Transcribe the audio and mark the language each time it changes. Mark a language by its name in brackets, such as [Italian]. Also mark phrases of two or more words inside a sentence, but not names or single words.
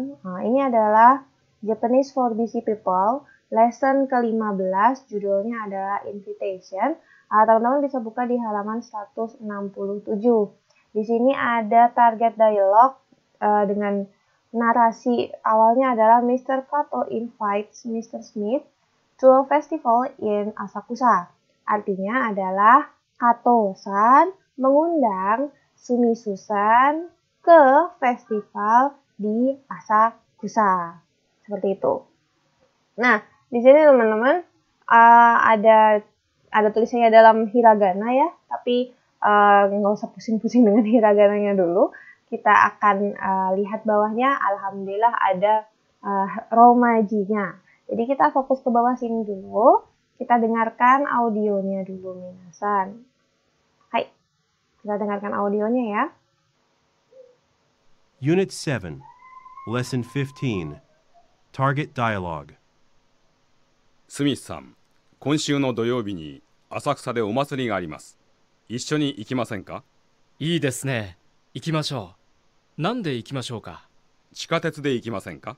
[Indonesian] Nah, ini adalah Japanese for Busy People. Lesson ke-15, judulnya adalah Invitation. Teman-teman bisa buka di halaman 167. Di sini ada target dialog dengan narasi awalnya adalah Mr. [English] Kato invites Mr. Smith to a festival in Asakusa. [Indonesian] Artinya adalah Kato-san mengundang Sumisu-san ke festival di Asakusa. Seperti itu. Nah, di sini teman-teman ada tulisannya dalam hiragana ya, tapi nggak usah pusing-pusing dengan hiragananya dulu. Kita akan lihat bawahnya, alhamdulillah ada romajinya. Jadi kita fokus ke bawah sini dulu. Kita dengarkan audionya dulu, minasan. Hai, kita dengarkan audionya ya. [English] Unit 7, Lesson 15, Target Dialogue. [Japanese] スミスさん、今週の土曜日に浅草でお祭りがあります。一緒に行きませんか？いいですね。行きましょう。なんで行きましょうか？地下鉄で行きませんか？